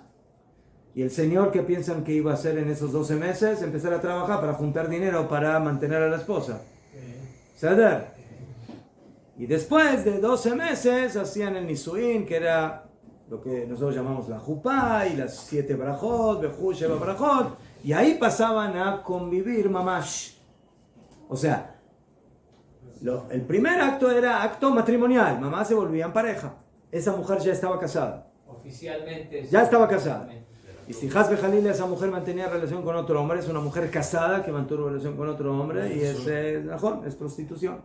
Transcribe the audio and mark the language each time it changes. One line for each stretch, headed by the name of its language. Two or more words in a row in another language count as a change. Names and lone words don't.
Spanish: Y el señor, que piensan que iba a hacer en esos 12 meses, empezar a trabajar para juntar dinero para mantener a la esposa. ¿Saber? Y después de 12 meses hacían el nisuín, que era lo que nosotros llamamos la jupá, y las 7 barajot, bejú,
Hebrew: שבע ברכות,
Spanish: y ahí pasaban a convivir mamash. O sea, el primer acto era acto matrimonial, mamá se volvían pareja. Esa mujer ya estaba casada. Oficialmente. Ya estaba casada. Y si
Hebrew: חס וחלילה,
Spanish: esa mujer mantenía relación con otro hombre, es una mujer casada que mantuvo relación con otro hombre y es prostitución.